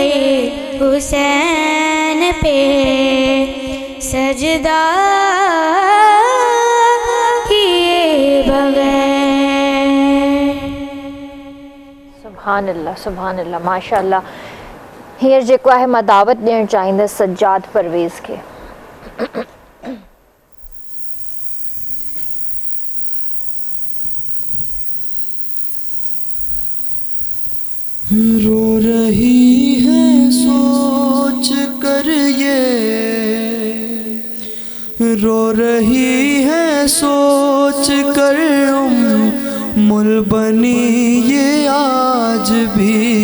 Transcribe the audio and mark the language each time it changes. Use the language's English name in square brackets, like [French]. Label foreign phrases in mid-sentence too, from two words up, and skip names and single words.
[Urdu] حسین پہ سجدہ کیے بغیر [Arabic] سبحان اللہ ماشاء اللہ. [Sindhi] ہیر जेको आहे मां दावत ॾियणु चाहींदसि सज्जाद परवेज़ खे. [Urdu] رو رہی ہے سوچ کر یہ رو رہی ہے سوچ کر مل بنی یہ آج بھی